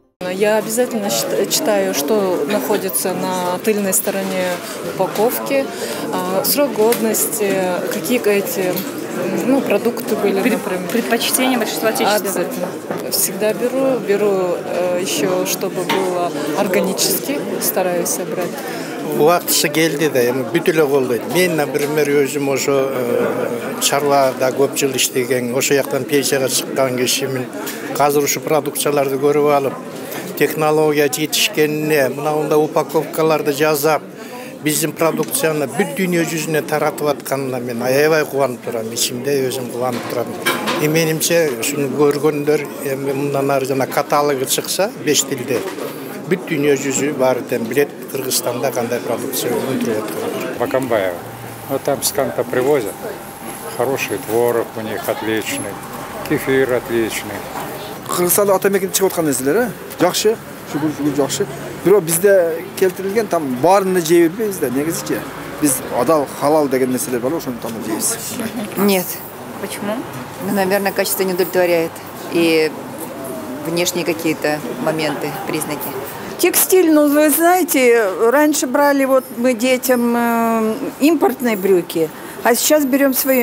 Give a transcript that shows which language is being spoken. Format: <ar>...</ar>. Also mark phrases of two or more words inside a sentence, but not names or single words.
<ru>Я обязательно читаю, что находится на тыльной стороне упаковки, срок годности, какие эти продукты были, например. Предпочтение большинства отечественных. Обязательно. Всегда беру еще, чтобы было органически, стараюсь собрать.</ru> <ky>Убактысы келди да, эми бүт эле колдойт. Мен, например, өзүм ошо чарбада көп жыл иштеген, ошо жактан пенсияга чыккан кишимин. Азыр ушу продукцияларды көрүп алып, технология жетишкенине, мындай упаковкаларды жасап, биздин продукцияны бүт дүйнө жүзүнө таратып атканына мен аябай кубанып турам, ичимде өзүм кубанып турам. Менимче ушуну көргөндөр эми мындан ары жана каталогы чыкса 5 тилде бүт дүйнө жүзү баары тең билет Кыргызстанда кандай продукция өндүрүлөт атканын. Бакамбаева.</ky> <ru>Там с Канта привозят. Хороший творог у них отличный, кефир отличный.</ru> <ky>Кыргызстанда атамекен чыгып аткан нерселер, жакшы, шүгүр жакшы. Бирок бизде келтирилген там баарын жей бербейбиз да, негизичи. Биз адал, халал деген нерселер бар, ошону там жейбиз.</ky> <ru>Нет. Почему? Наверное, качество не удовлетворяет. И внешние какие-то моменты, признаки. Текстиль, вы знаете, раньше брали мы детям импортные брюки, а сейчас берем свои.</ru>